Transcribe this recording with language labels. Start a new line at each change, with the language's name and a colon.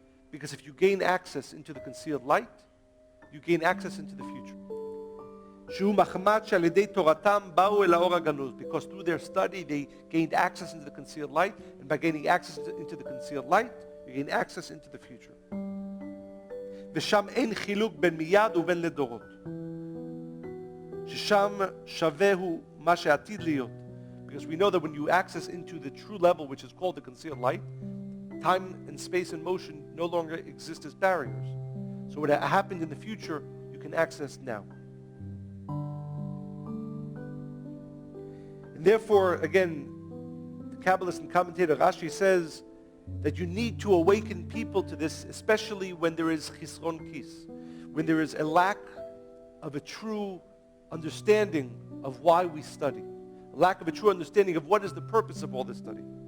English: Because if you gain access into the concealed light, you gain access into the future.
Hebrew: שהוא מחמת שעל ידי תורתם באו אל האור הגנוז,
English: because through their study they gained access into the concealed light, and by gaining access into the concealed light, you gain access into the future.
Hebrew: ושם אין חילוק בין מיד ובין לדורות. ששם שווה הוא מה שעתיד להיות.
English: Because we know that when you access into the true level, which is called the concealed light, time and space and motion no longer exist as barriers. So what happened in the future, you can access now. And therefore, again, the Kabbalist and commentator Rashi says that you need to awaken people to this, especially when there is chisron kis, when there is a lack of a true understanding of why we study, a lack of a true understanding of what is the purpose of all this study.